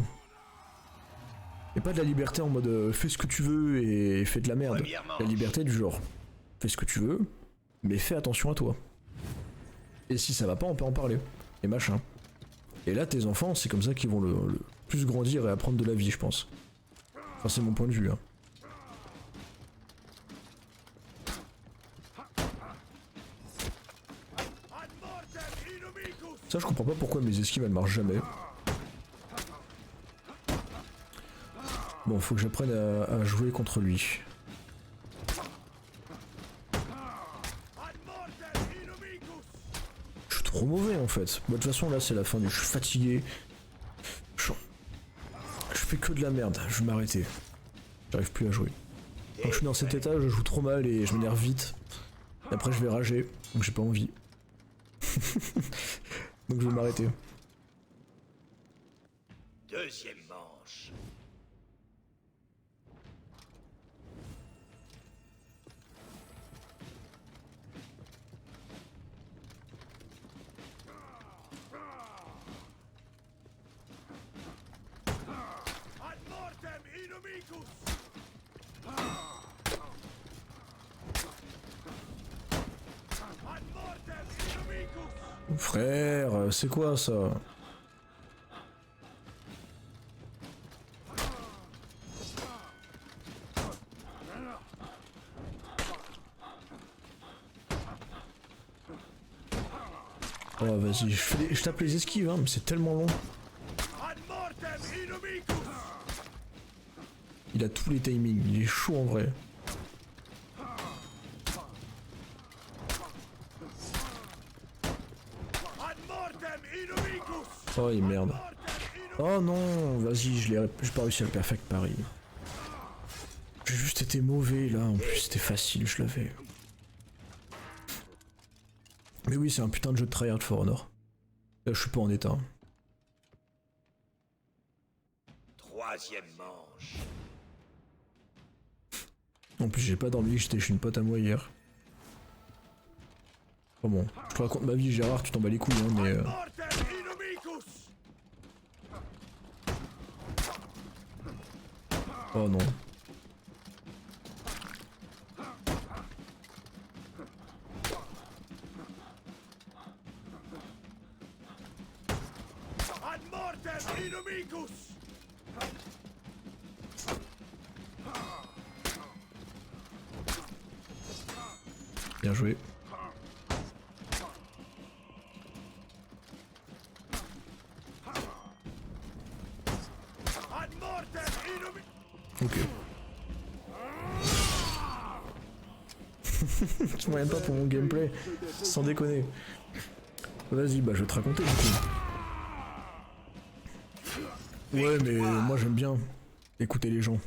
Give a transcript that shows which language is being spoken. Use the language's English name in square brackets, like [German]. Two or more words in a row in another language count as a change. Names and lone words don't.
[French] Et pas de la liberté en mode fais ce que tu veux et fais de la merde. La liberté du genre fais ce que tu veux, mais fais attention à toi. Et si ça va pas, on peut en parler. Et machin. Et là, tes enfants, c'est comme ça qu'ils vont le plus grandir et apprendre de la vie, je pense. Enfin, c'est mon point de vue, hein. [Latin] Ad mortem inumicus. [French] Ça je comprends pas pourquoi mes esquives elles marchent jamais. Bon, faut que j'apprenne à jouer contre lui. Je suis trop mauvais en fait. Bah, de toute façon là c'est la fin du... Je suis fatigué. Je fais que de la merde, je vais m'arrêter. J'arrive plus à jouer. Quand je suis dans cet état, je joue trop mal et je m'énerve vite. Et après je vais rager, donc j'ai pas envie. Donc je vais m'arrêter. Deuxième manche. [Latin] Ad mortem inumicus. Ad mortem inumicus. [French] Frère, c'est quoi ça? Oh vas-y, je tape les esquives, hein, mais c'est tellement long. [Latin] Ad mortem inumicus. [French] Il a tous les timings, il est chaud en vrai. [Latin] Ad mortem inumicus. [French] Oh et merde. Oh non, vas-y, j'ai pas réussi à le perfect pari. J'ai juste été mauvais là, en plus c'était facile, je l'avais. Mais oui, c'est un putain de jeu de tryhard For Honor. Là, je suis pas en état. Troisième manche. En plus, j'ai pas dormi, j'étais chez une pote à moi hier. Oh bon, je te raconte ma vie, Gérard, tu t'en bats les couilles, hein, mais. [Latin] Mortem inumicus. [French] Oh non. [Latin] Ad mortem inumicus. [French] Bien joué. [Latin] Ad mortem inumicus. [French] Ok. Tu m'en pas pour mon gameplay, sans déconner. Vas-y, bah je vais te raconter du coup. Ouais, mais moi j'aime bien écouter les gens.